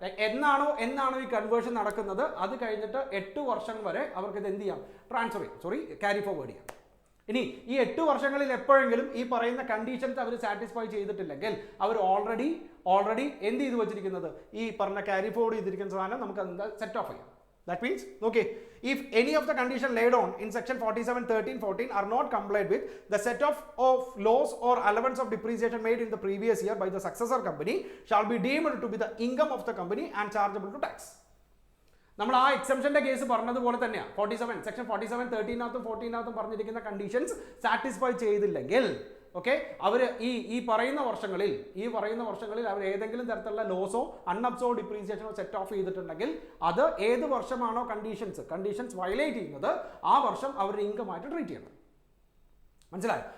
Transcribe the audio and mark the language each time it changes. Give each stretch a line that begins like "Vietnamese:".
Malayalam: എന്നാണോ ഈ കൺവേർഷൻ നടക്കുന്നത് അത് കഴിഞ്ഞിട്ട് 8 വർഷം വരെ അവർക്ക് ഇത് എന്ത് ചെയ്യാം? ക്യാരി ഫോർവേഡ് ചെയ്യാം. ഇനി ഈ 8 വർഷങ്ങളിൽ എപ്പോഴെങ്കിലും ഈ പറയുന്ന കണ്ടീഷൻസ് അവർ സാറ്റിസ്ഫൈ ചെയ്തിട്ടില്ലെങ്കിൽ അവർ ഓൾറെഡി എന്ത് ചെയ്ത് വെച്ചിരിക്കുന്നത്? ഈ പറഞ്ഞ ക്യാരി ഫോർവേഡ് ചെയ്തിരിക്കുന്ന സാധനം നമുക്ക് എന്താ സെറ്റ് ഓഫ് ചെയ്യാം.
English: That means, okay, if any of the condition laid on in section 47(13)(14) are not complied with, the set of loss or allowance of depreciation made in the previous year by the successor company shall be deemed to be the income of the company and chargeable to tax.
Malayalam: നമ്മൾ ആ എക്സംഷന്റെ case പറഞ്ഞതുപോലെ തന്നെയാണ്. Section 47(13)-നകത്തും 14-നകത്തും പറഞ്ഞിരിക്കുന്ന conditions satisfy ചെയ്തില്ലെങ്കിൽ okay അവർ ഈ പറയുന്ന വർഷങ്ങളിൽ അവർ ഏതെങ്കിലും തരത്തിലുള്ള ലോസോ അൺഅബ്സോർബ്ഡ് ഡിപ്രീസിയേഷനോ സെറ്റ് ഓഫ് ചെയ്തിട്ടുണ്ടെങ്കിൽ അത് ഏത് വർഷമാണോ കണ്ടീഷൻസ് വയലേറ്റ് ചെയ്യുന്നത് ആ വർഷം അവരുടെ ഇൻകം ആയിട്ട് ട്രീറ്റ് ചെയ്യണം. മനസ്സിലായി?